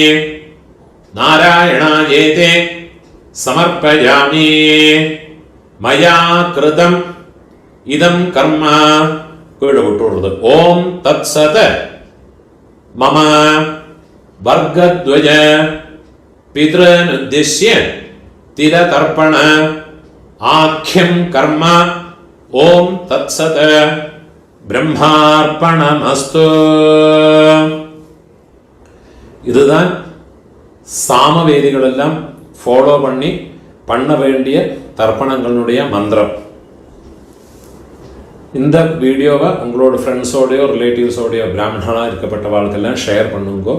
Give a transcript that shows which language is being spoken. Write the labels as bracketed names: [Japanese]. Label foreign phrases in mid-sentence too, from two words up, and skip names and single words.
[Sanskrit] നാരായണായേതേ സമർപ്പയാമി മയാ കൃതം ഇദം കർമ്മ വിട്ടുകൊടുത്ത് ഓം തത്സത് മമ വർഗദ്വയ പിതൃനുദ്ദിശ്യ തിലതർപ്പണ ആഖ്യം കർമ്മ ഓം തത്സത് ബ്രഹ്മാർപ്പണമസ്തു. [Tamil] இதுதான் சாமவேதிகளெல்லாம் ஃபாலோ பண்ண வேண்டிய தர்ப்பணங்களுடைய மந்திரம். இந்த வீடியோவை உங்களோட ஃப்ரெண்ட்ஸோடையோ ரிலேட்டிவ்ஸோடையோ பிராமணனாக இருக்கப்பட்டவாளுக்கெல்லாம் ஷேர் பண்ணுங்கோ.